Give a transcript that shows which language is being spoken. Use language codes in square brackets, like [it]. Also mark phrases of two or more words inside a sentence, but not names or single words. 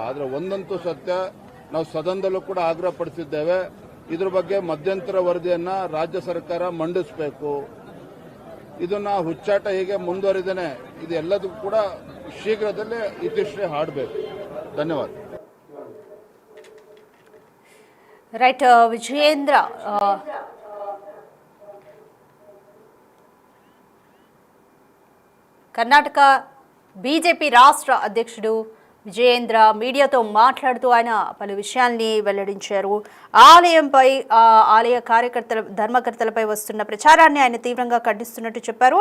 [kn] ಆದ್ರೆ ಒಂದಂತೂ ಸತ್ಯ, ನಾವು ಸದನದಲ್ಲೂ ಕೂಡ ಆಗ್ರಹ ಪಡಿಸಿದ್ದೇವೆ, ಇದ್ರ ಬಗ್ಗೆ ಮಧ್ಯಂತರ ವರದಿಯನ್ನ ರಾಜ್ಯ ಸರ್ಕಾರ ಮಂಡಿಸಬೇಕು. ಇದನ್ನ ಹುಚ್ಚಾಟ ಹೀಗೆ ಮುಂದುವರಿದೇನೆ ಇದೆಲ್ಲದಕ್ಕೂ ಕೂಡ ಶೀಘ್ರದಲ್ಲೇ ಇತಿಶ್ರೀ ಹಾಡಬೇಕು. ಧನ್ಯವಾದ. ರೈಟ್ ವಿಜಯೇಂದ್ರ, [te] కర్ణాటక బీజేపీ రాష్ట్ర అధ్యక్షుడు విజయేంద్ర మీడియాతో మాట్లాడుతూ ఆయన పలు విషయాల్ని వెల్లడించారు. ఆలయంపై ఆలయ ధర్మకర్తలపై వస్తున్న ప్రచారాన్ని ఆయన తీవ్రంగా ఖండిస్తున్నట్టు చెప్పారు.